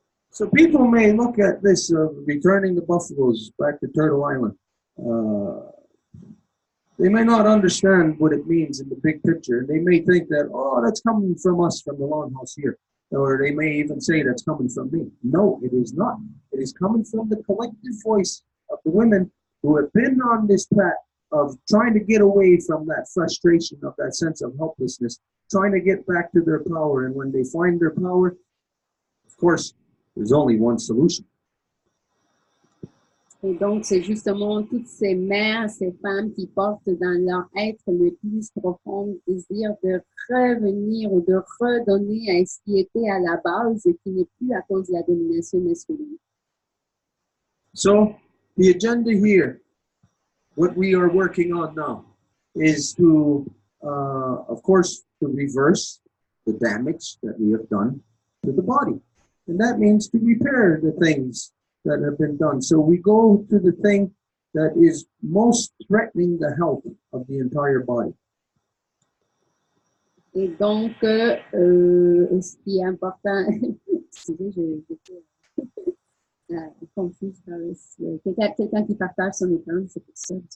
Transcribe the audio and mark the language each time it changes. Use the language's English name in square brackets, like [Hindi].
[English] So people may look at this returning the buffaloes back to Turtle Island. They may not understand what it means in the big picture. They may think that, oh, that's coming from us from the longhouse here. Or they may even say that's coming from me. No, it is not. It is coming from the collective voice of the women who have been on this path of trying to get away from that frustration, of that sense of helplessness, trying to get back to their power. And when they find their power, of course, there's only one solution. [French] Et donc, c'est justement toutes ces mères, ces femmes qui portent dans leur être le plus profond désir de revenir ou de redonner à ce qui était à la base et qui n'est plus à cause de la domination masculine. [English] So, the agenda here, what we are working on now, is to, of course, to reverse the damage that we have done to the body. And that means to repair the things that have been done. So we go to the thing that is most threatening the health of the entire body. [French] Et donc, ce qui est important, excusez, j'étais confuse par quelqu'un qui partage son écran, c'est pour ça.